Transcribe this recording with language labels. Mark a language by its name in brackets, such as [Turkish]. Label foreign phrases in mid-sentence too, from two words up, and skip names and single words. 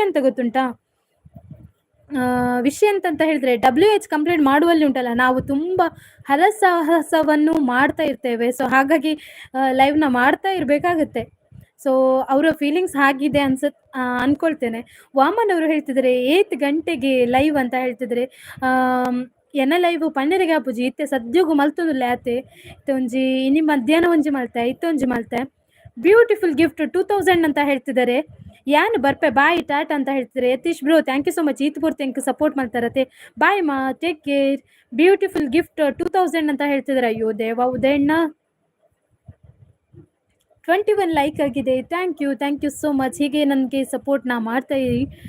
[Kannada] ಅಂತ ಗೊತ್ತುಂಟಾ ವಿಷಯ ಅಂತ ಹೇಳಿದ್ರೆ, WH ಕಂಪ್ಲೇಂಟ್ ಮಾಡುವಲ್ಲಿ ಉಂಟಲ್ಲ, ನಾವು ತುಂಬ ಹರಸಾಹಸವನ್ನು ಮಾಡ್ತಾ ಇರ್ತೇವೆ. ಸೊ ಹಾಗಾಗಿ ಲೈವ್ನ ಮಾಡ್ತಾ ಇರಬೇಕಾಗತ್ತೆ. ಸೊ ಅವರ ಫೀಲಿಂಗ್ಸ್ ಆಗಿದೆ ಅನ್ಕೊಳ್ತೇನೆ. ವಾಮನ್ ಅವರು ಹೇಳ್ತಿದ್ದಾರೆ 8 ಗಂಟೆಗೆ ಲೈವ್ ಅಂತ ಹೇಳ್ತಿದ್ರೆ. [Tulu] ಎನ್ನ ಲೈವ್ ಪನ್ನೆರೆಗೆ ಆಪುಜಿ ಇತ್ತೆ ಸದ್ಯಗೂ ಮಲ್ತೊಂದುಲ್ಲ ಆತೆ ಒಂಜಿ ಇನಿ ಮಧ್ಯಾಹ್ನ ಒಂಜಿ ಮಲ್ತೆ ಇತ್ತೊಂಜಿ ಮಲ್ತೆ. [English] beautiful gift [Kannada] 2000 ಅಂತ ಹೇಳ್ತಿದ್ದಾರೆ. [Tulu] ಯಾನ್ ಬರ್ಪೆ [Kannada] ಬಾಯ್ ಟಾಟ್ ಅಂತ ಹೇಳ್ತಿದ್ದಾರೆ. [English] Yatish bro thank you so much. [Tulu] ಈತ್ ಪೂರ್ತಿ ಎಂಕ್ ಸಪೋರ್ಟ್ ಮಾಡ್ತಾರತ್ತೆ. [English] bye ma, take care. beautiful gift [Kannada] 2000 ಅಂತ ಹೇಳ್ತಿದ್ದಾರೆ. ಅಯ್ಯೋ ದೇವ ಉದಯಣ್ಣ. 21 ಲೈಕ್ ಆಗಿದೆ. [English] thank you so much. [Kannada] ಹೀಗೆ ನನಗೆ ಸಪೋರ್ಟ್ನ ಮಾಡ್ತಾ ಇರಿ.